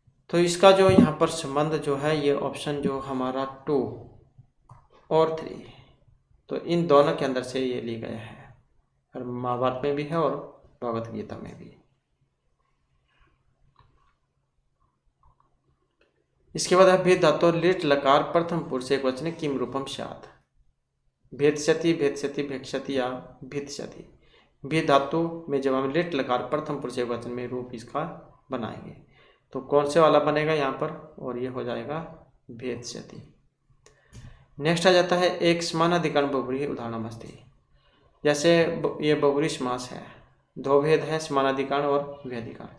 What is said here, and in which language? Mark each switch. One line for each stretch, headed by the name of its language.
Hindi: तो इसका जो यहाँ पर संबंध जो है ये ऑप्शन जो हमारा 2 और 3, तो इन दोनों के अंदर से ये ली गया है। और महाभारत में भी है और भगवत गीता में भी। इसके बाद है,
Sanskrit: भेद धातु लिट लकार प्रथम पुरुष एक वचन किम रूपम स्यात्। भेदस्यति, भेदस्यति, भेक्षति या भित्स्यति।
Hindi: भेद धातु में जब हम लिट लकार प्रथम पुरुष एक वचन में रूप इसका बनाएंगे तो कौन से वाला बनेगा यहाँ पर? और ये हो जाएगा भेदस्यति। नेक्स्ट आ जाता है,
Sanskrit: एक समानाधिकरण बहुब्रीहि उदाहरणम अस्ति।
Hindi: जैसे ये बहुब्रीहि समास है, दो भेद है, समानाधिकरण और व्यधिकरण।